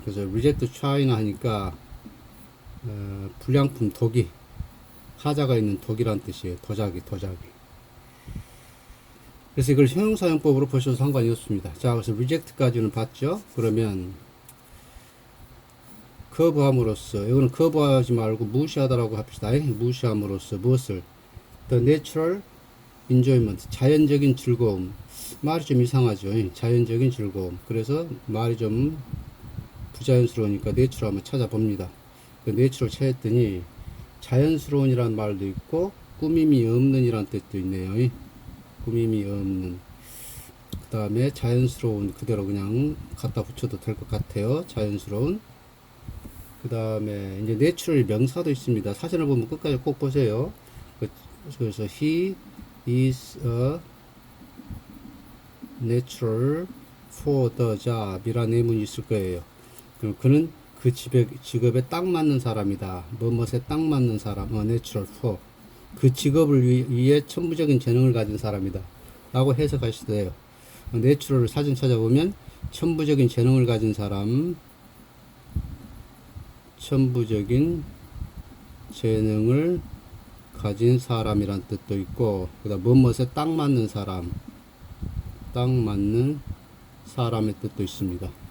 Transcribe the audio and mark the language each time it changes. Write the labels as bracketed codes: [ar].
[ko] 그래서 [en] reject China [ko] 하니까 불량품 도기, 하자가 있는 독이란 뜻이에요. 도자기. 그래서 이걸 형용사용법으로 보셔도 상관이 없습니다. 자, 그래서 reject까지는 봤죠. 그러면 거부함으로써, 이거는 거부하지 말고 무시하다라고 합시다. 무시함으로써 무엇을? [en] The natural enjoyment, [ko] 자연적인 즐거움. 말이 좀 이상하죠. 자연적인 즐거움. 그래서 말이 좀 부자연스러우니까 내추럴 한번 찾아봅니다. 그 내추럴 찾았더니 자연스러운이란 말도 있고 꾸밈이 없는 이란 뜻도 있네요. 꾸밈이 없는. 그 다음에 자연스러운 그대로 그냥 갖다 붙여도 될 것 같아요. 자연스러운. 그 다음에 이제 내추럴 명사도 있습니다. 사진을 보면 끝까지 꼭 보세요. 그래서 [en] he is a natural for the job [ko] 이라는 내문이 있을 거예요. 그럼 그는 그 직업에 딱 맞는 사람이다. 뭐뭐에 딱 맞는 사람, [en] natural for. [ko] 그 직업을 위해 천부적인 재능을 가진 사람이다. 라고 해석하셔도 돼요. 내추럴 사진 찾아보면 천부적인 재능을 가진 사람, 천부적인 재능을 가진 사람이란 뜻도 있고, 그 다음 뭐뭐에 딱 맞는 사람, 딱 맞는 사람의 뜻도 있습니다.